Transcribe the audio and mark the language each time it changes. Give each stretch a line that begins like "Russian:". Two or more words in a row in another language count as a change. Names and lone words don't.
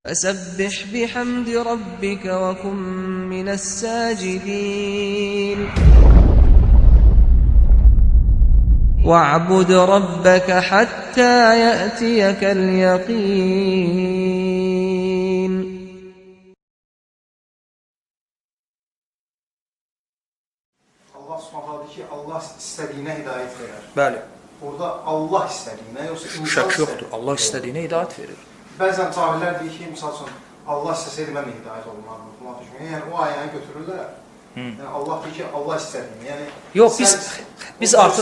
Arabic: فسبح بحمد ربك وكن من الساجدين واعبد ربك حتى يأتيك اليقين.
Azerbaijani: Allah Subhanahu ki Allah istədiyinə hidayət verər. Bəli. Orada Allah istədiyinə, yoxsa insan Şək yoxdur. Allah istədiyinə hidayət verir. Bəzən cahillər deyir ki, misal üçün, Allah istəsəydi mən də hidayət olmalıydım. Yəni o ayəni götürürlər. Yəni Allah deyir ki, Allah istədiyinə. Yəni yox, biz artıq